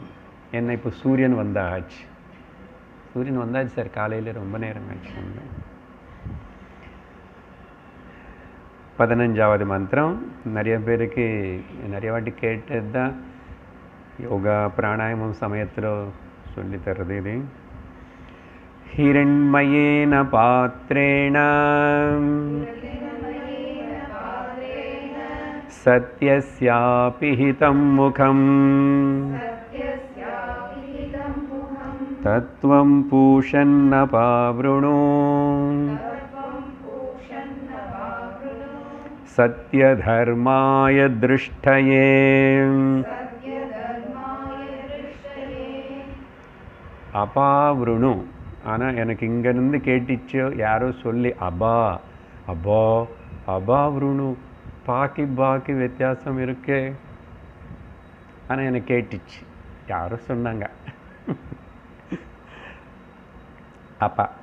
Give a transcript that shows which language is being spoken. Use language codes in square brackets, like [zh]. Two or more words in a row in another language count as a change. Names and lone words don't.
[ta] ஏன்னா இப்போ சூரியன் வந்தாச்சு சார், காலையில் ரொம்ப நேரம் ஆச்சு. 15வது மந்திரம் நிறைய பேருக்கு நிறைய வாட்டி கேட்டது தான். யோகா பிராணாயாமம் சமயத்தில் சொல்லி தர்றது இது. [sa] हिरण्मयेन पात्रेण सत्यस्यापि हितं मुखं तत्त्वं पूषन्नपावृणु सत्यधर्माय दृष्टये अपावृणु. [ta] ஆனால் எனக்கு இங்கேருந்து கேட்டுச்சோ யாரோ சொல்லி அபாவருணு பாக்கி வித்தியாசம் இருக்கு. ஆனால் எனக்கு கேட்டுச்சு, யாரோ சொன்னாங்க அப்பா.